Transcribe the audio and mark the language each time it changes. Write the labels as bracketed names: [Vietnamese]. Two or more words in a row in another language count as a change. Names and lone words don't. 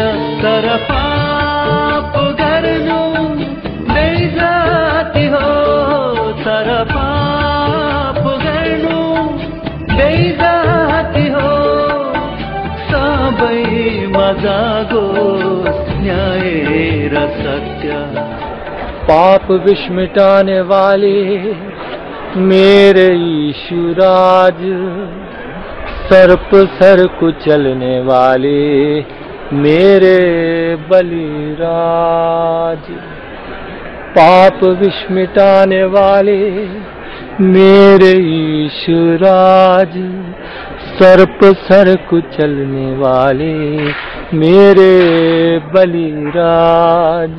[Nepali] तर पाप गर्नु बेइज्जती हो, तर पाप गर्नु बेइज्जती हो। सबैमा जागोस् न्याय र सत्य। [Hindi] पाप विष मिटाने वाले मेरे यीशु राज, सर्प सर कुचलने वाले मेरे बलिराज। पाप विष मिटाने वाले मेरे यीशु राज, सर्प सर कुचलने वाले मेरे बलिराज।